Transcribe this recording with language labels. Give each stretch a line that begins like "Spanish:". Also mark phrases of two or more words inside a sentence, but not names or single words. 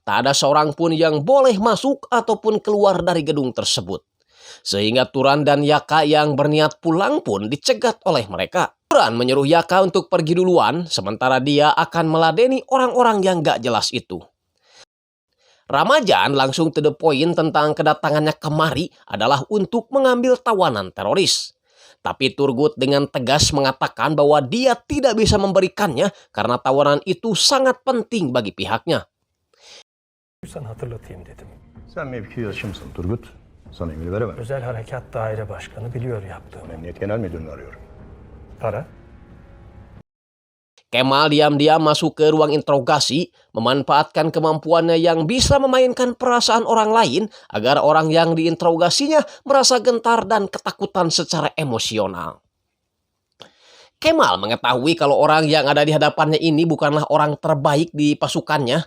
Indonesian: Tak ada seorang pun yang boleh masuk ataupun keluar dari gedung tersebut. Sehingga Turan dan Yaka yang berniat pulang pun dicegat oleh mereka. Turan menyuruh Yaka untuk pergi duluan, sementara dia akan meladeni orang-orang yang gak jelas itu. Ramajan langsung
English: to the point
Indonesian: tentang kedatangannya kemari adalah untuk mengambil tawanan teroris. Tapi Turgut dengan tegas mengatakan bahwa dia tidak bisa memberikannya karena tawanan itu sangat penting bagi pihaknya.
Turkish: Sana hatırlatayım dedim. Sen mevkidaşım mısın Turgut? Sana emir veremem. Özel Harekat Daire Başkanı biliyor yaptığımı. Emniyet Genel Müdürünü arıyorum. Para?
Indonesian: Kemal diam-diam masuk ke ruang interogasi, memanfaatkan kemampuannya yang bisa memainkan perasaan orang lain agar orang yang diinterogasinya merasa gentar dan ketakutan secara emosional. Kemal mengetahui kalau orang yang ada di hadapannya ini bukanlah orang terbaik di pasukannya.